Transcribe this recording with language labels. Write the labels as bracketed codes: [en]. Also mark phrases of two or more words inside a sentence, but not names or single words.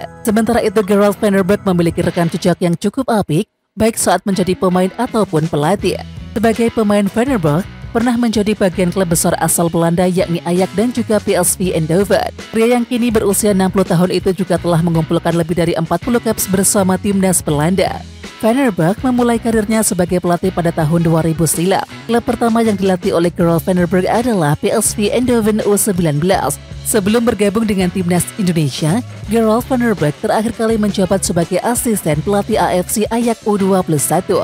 [id] Sementara itu Gerald van der Berg memiliki rekam jejak yang cukup apik, baik saat menjadi pemain ataupun pelatih. Sebagai pemain, Van der Berg pernah menjadi bagian klub besar asal Belanda yakni Ajax dan juga PSV Eindhoven. Pria yang kini berusia 60 tahun itu juga telah mengumpulkan lebih dari 40 caps bersama timnas Belanda. Van der Berg memulai karirnya sebagai pelatih pada tahun 2000 silam. Klub pertama yang dilatih oleh Gerald van der Berg adalah PSV Eindhoven U19. Sebelum bergabung dengan timnas Indonesia, Gerald van der Berg terakhir kali menjabat sebagai asisten pelatih AFC Ajax U21.